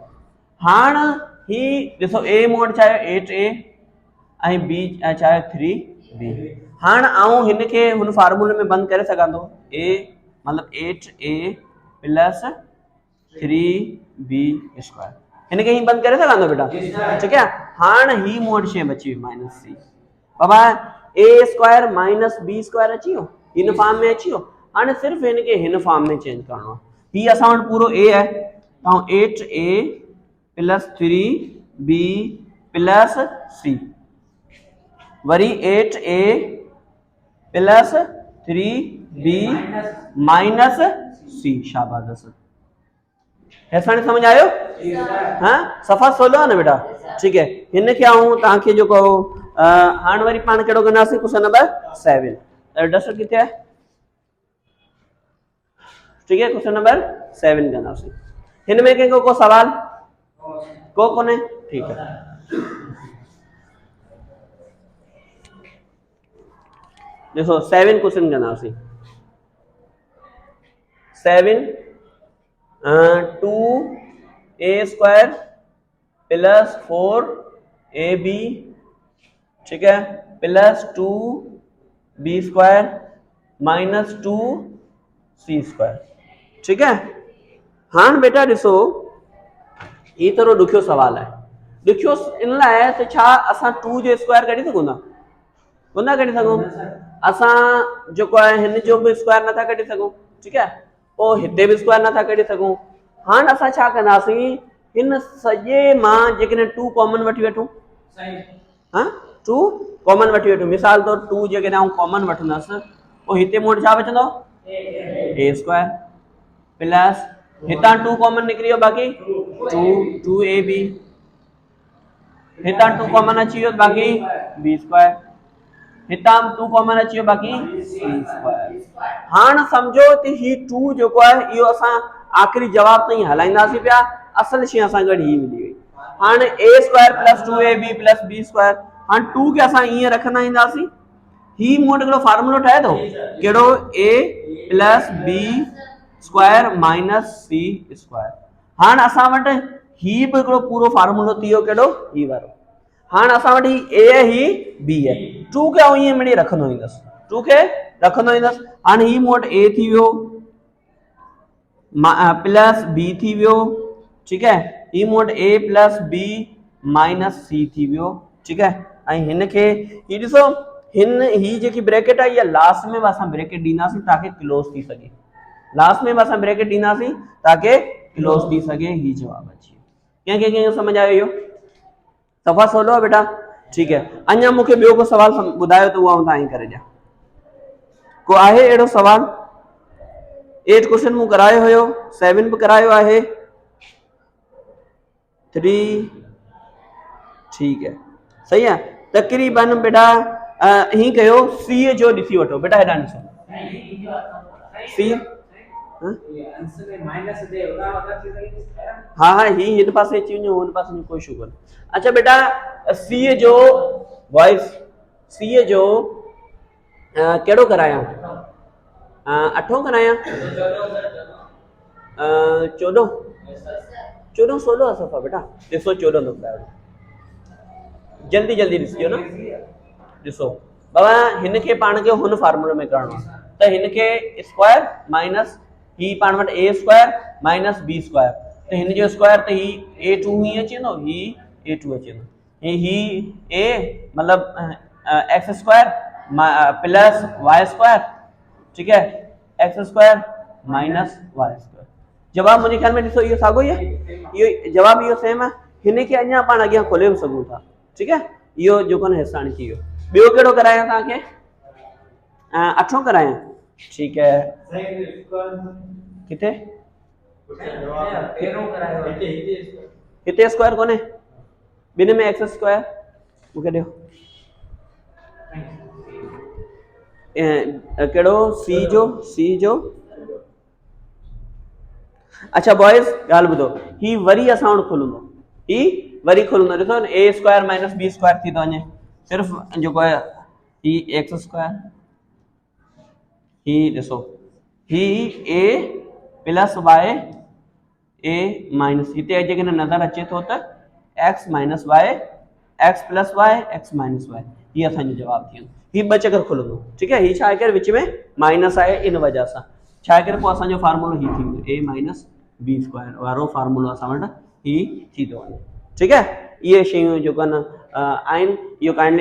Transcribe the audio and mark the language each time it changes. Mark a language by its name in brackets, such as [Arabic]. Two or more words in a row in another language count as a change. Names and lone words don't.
[Sindhi] हाणे ही ॾिसो ए मूं वटि छा आहे 8a ऐं बी छा आहे 3b। हाणे आउं हिनखे हुन फार्मूले में बंदि करे सघां थो, ए मतिलबु 8a [English] plus 3b square, [Sindhi] हिनखे ही बंदि करे सघां थो बेटा, [Hindi] ठीक है। [Sindhi] हाणे ही मूं वटि शइ बची वई [English] minus c. [Sindhi] बाबा [English] a square minus b square [Sindhi] अची वियो, हिन फॉर्म में अची वियो। हाणे सिर्फ़ु हिनखे हिन फॉर्म में चेंज करणो आहे। ही असां वटि पूरो ए आहे, ऐं [English] 8a plus 3b plus c [Sindhi] वरी [English] 8a plus 3b minus c. [Sindhi] शाबाश, ऐसा समझ आयो? हाँ सफ़ा सोलो है ना बेटा, [Hindi] ठीक है। [Sindhi] हिनखे आऊं तव्हांखे जेको हाणे वरी पाण कहिड़ो कंदासीं [English] question number 7. [Sindhi] डस्टर किथे आहे, [Hindi] ठीक है। [English] question number 7 [Sindhi] कंदासीं। हिन में कंहिंखो को सवाल को कोने, [Hindi] ठीक है। [Sindhi] ॾिसो 7 क्वेश्चन कंदासीं। [English] 7 2a square plus 4ab, [Hindi] ठीक है, [English] plus 2b square minus 2c square, [Hindi] ठीक है। [Sindhi] हाँ बेटा ॾिसो ये थोरो ॾुखियो सवाल आहे। ॾुखियो इन लाइ त छा असां 2 जो स्क्वायर कढी सघूं था, कोन था कढी सघूं। असां जेको आहे हिन जो बि स्क्वायर नथा कढी सघूं, [Hindi] ठीक है। [Sindhi] पोइ हिते बि स्क्वायर नथा कढी सघूं। हाणे असां छा कंदासीं, हिन सॼे मां जेकॾहिं 2 कॉमन वठी वठूं, हाँ 2 कॉमन वठी वठूं। मिसाल तौर 2 जेकॾहिं आउं कॉमन वठंदसि पोइ हिते मूं वटि छा बचंदो [English] a square plus [Sindhi] हितां 2 कॉमन निकिरी वियो, बाक़ी 2ab, हितां 2 कॉमन अची वियो, बाक़ी [English] b square, [Sindhi] हितां 2 कॉमन अची वियो, बाक़ी [English] c square. [Sindhi] हाणे सम्झो त ही 2 जेको आहे इहो असां आख़िरी जवाब ताईं हलाईंदासीं पिया, असल शइ असां गॾु ही मिली वई। [English] हाणे a square plus 2ab plus b square, [Sindhi] हाणे 2 खे असां ईअं रखंदा ईंदासीं। ही मूं वटि हिकिड़ो फार्मूलो ठहे थो, कहिड़ो [English] a plus b square minus c square. [Sindhi] हाणे असां वटि ही बि हिकिड़ो पूरो फार्मूलो थी वियो, कहिड़ो ही वारो। हाणे असां वटि ही ए है, ही बी है। 2 खे आउं ईअं मिड़ी रखंदो ईंदुसि, 2 खे रखंदो ईंदुसि। हाणे ही मूं वटि ए थी वियो [English] plus b [Sindhi] थी वियो, [Hindi] ठीक है। [Sindhi] ही मूं वटि [English] a plus b minus c [Sindhi] थी वियो, [Hindi] ठीक है। [Sindhi] ऐं हिनखे ही ॾिसो हिन ही जेकी ब्रैकेट आहे इहा लास्ट में बि असां ब्रैकेट ॾींदासीं ताकि क्लोज थी सघे, लास्ट में बि असां ब्रैकेट ॾींदासीं ताकि क्लोज थी सघे। ही जवाब अची वियो। कंहिंखे समझ आयो इहो? सफ़ा सवलो आहे बेटा, [Hindi] ठीक है। [Sindhi] अञा मूंखे ॿियो को सवाल ॿुधायो त उहो आउं तव्हांखे करे ॾियां। को आहे अहिड़ो सवाल? 8 क्वेश्चन मूं करायो हुयो, 7 बि करायो आहे, 3 [Hindi] ठीक है, सही है। [Sindhi] तकरीबन बेटा ही कयो सी जो ॾिसी वठो बेटा, हेॾां ॾिसो सी, हाँ हाँ ही हिन पासे अची वञो, हुन पासे कोई शुगर। अच्छा बेटा सी जो वॉइस, सी जो कहिड़ो करायां, 8 करायां, 14 16 आहे सफ़ा बेटा। ॾिसो 14 थो करायो, जल्दी जल्दी ॾिसिजो न। ॾिसो बाबा हिनखे पाण खे हुन फार्मूले में करणो आहे त हिनखे स्क्वायर माइनस ही पाण वटि [English] a square minus b square, [Sindhi] तो हिन जो स्क्वायर तो ही a2 ही अची वेंदो, ही a2 अची वेंदो, ही a मतलब [English] x square plus y square, [Hindi] ठीक है, [English] x square minus y square. [Sindhi] जवाब [Hindi] मुझे ख्याल में [Sindhi] ॾिसो इहो साॻियो ई आहे, इहो जवाब इहो सेम आहे, हिन खे अञा पाण अॻियां खोले बि सघूं था, [Hindi] ठीक है। [Sindhi] इहो जेको न हिसाणी थी वियो। ॿियो कहिड़ो करायां तव्हांखे? अठों करायां, [Hindi] ठीक है। [Sindhi] किथे हिते स्क्वायर कोन्हे, ॿिनि में [English] x square, [Sindhi] मूंखे ॾियो कहिड़ो सी जो अच्छा बॉयज़ ॻाल्हि ॿुधो, ही वरी असां वटि खुलंदो, ही वरी खुलंदो, ॾिसो [English] a square minus b square [Sindhi] थी थो वञे, सिर्फ़ु जेको आहे ही [English] x square, [Sindhi] ही ॾिसो ही [English] a plus y a minus, [Sindhi] हिते जेके नज़र अचे थो त [English] x minus y, x plus y, x minus y, [Sindhi] ही असांजो जवाब थी वेंदो। ही ॿ चकर खुलंदो, [Hindi] ठीक है। [Sindhi] ही छा आहे करे विच में माइनस आहे, इन वजह सां छा आहे करे पोइ असांजो फार्मूलो ही थी वेंदो, [English] a minus b square [Sindhi] वारो फार्मूलो असां वटि ही थी थो वञे, [Hindi] ठीक है। [Sindhi] इहे शयूं जेको आहिनि इहो काइंडली